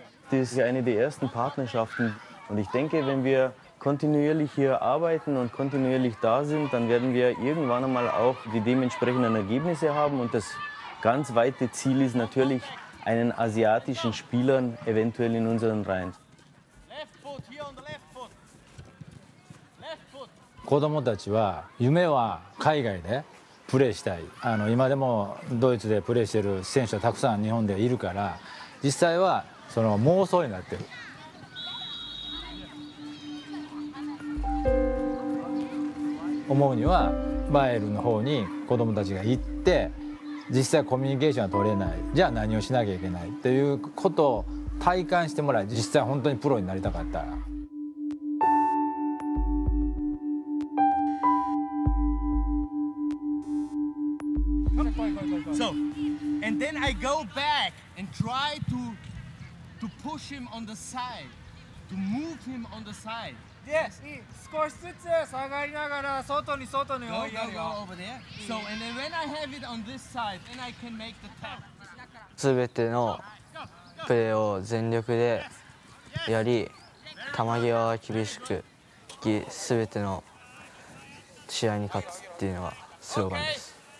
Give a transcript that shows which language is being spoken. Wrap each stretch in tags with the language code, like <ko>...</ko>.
<de>Das ist eine der ersten Partnerschaften. Und ich denke, wenn wir kontinuierlich hier arbeiten und kontinuierlich da sind, dann werden wir irgendwann einmal auch die dementsprechenden Ergebnisse haben. Und das ganz weite Ziel ist natürlich, einen asiatischen Spielern eventuell in unseren Reihen.</de> <ja>子どもたちは夢は海外でプレーしたい。今でもドイツでプレーしている選手はたくさん日本でいるから、実際はその妄想になってる。思うにはバイエルンの方に子どもたちが行って実際コミュニケーションが取れない、じゃあ何をしなきゃいけないっていうことを体感してもらい、実際本当にプロになりたかった。</ja> <en>So, and then I go back and try to push him on the side, to move him on the side.</en> <ja>で、少しずつ下がりながら外に追いやるよ。</ja> <en>Go over there. So, and then when I have it on this side, then I can make the tap.</en> <ja>すべてのプレーを全力でやり、球際は厳しく引き、すべての試合に勝つっていうのがスローガンです。</ja>